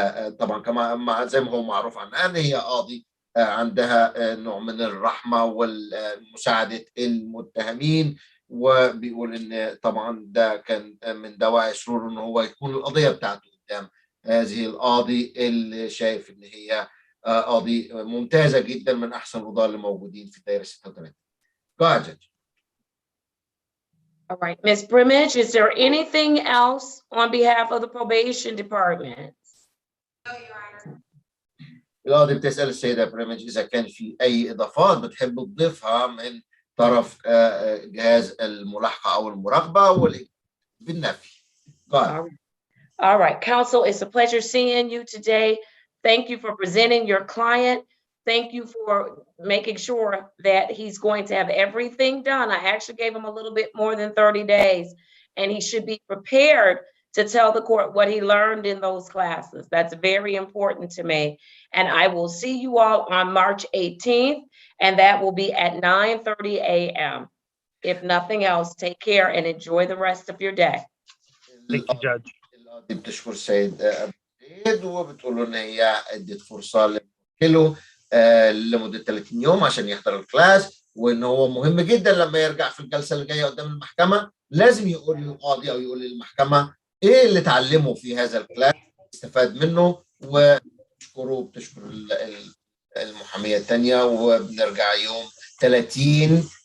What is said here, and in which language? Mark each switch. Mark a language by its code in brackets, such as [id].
[ar] طبعا كما زي ما هو معروف عنها إن هي قاضي عندها نوع من الرحمة والمساعدة المتهمين، وبيقول إن طبعا ده كان من دواعي سرور إن هو يكون القضية بتاعته قدام هذه القاضي اللي شايف إن هي قاضي ممتازة جدا من أحسن القضاة اللي موجودين في الدائرة 36. [en] Go ahead, Judge. All right, Ms. Brimage, is there anything else on behalf of the probation department? [ar] القاضي بتسأل السيدة بريمج إذا كان في أي إضافات بتحب تضيفها من طرف جهاز الملاحقة أو المراقبة بالنفي. [en] All right, counsel, it's a pleasure seeing you today. Thank you for presenting your client. Thank you for making sure that he's going to have everything done. I actually gave him a little bit more than 30 days, and he should be prepared to tell the court what he learned in those classes. That's very important to me. And I will see you all on March 18th, and that will be at 9:30 a.m. If nothing else, take care and enjoy the rest of your day. Thank you, Judge. [ar] القاضي بتشكر السيد أبو زيد وبتقول له إن هي ادت فرصة له لمدة 30 يوم عشان يحضر الكلاس، وإن هو مهم جدا لما يرجع في الجلسة اللي جاية قدام المحكمة لازم يقول للقاضي أو يقول للمحكمة إيه اللي اتعلمه في هذا الكلاس، استفاد منه، بتشكر المحامية الثانية، وبنرجع يوم 30